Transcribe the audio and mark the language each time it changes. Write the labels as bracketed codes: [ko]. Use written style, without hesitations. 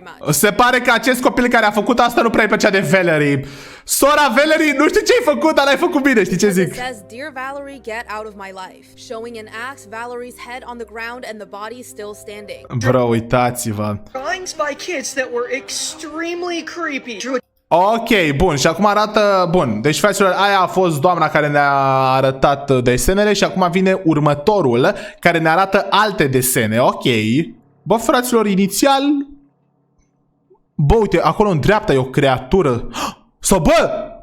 [ro] Se pare că acest copil care a făcut asta nu prea-i plăcea de Valerie. Sora Valerie, nu știu ce-ai făcut, dar l-ai făcut bine, știi ce zic? [en] Dear Valerie, get out of my life. Showing an axe, Valerie's head on the ground and the body still standing. Bro, [ro] uitați-vă. [en] Drawings by kids that were extremely creepy. [ro] Ok, bun, și acum arată... Bun, deci, fraților, aia a fost doamna care ne-a arătat desenele și acum vine următorul care ne arată alte desene. Ok. Bă, fraților, inițial... Bă, uite, acolo în dreapta e o creatură. Sau, bă,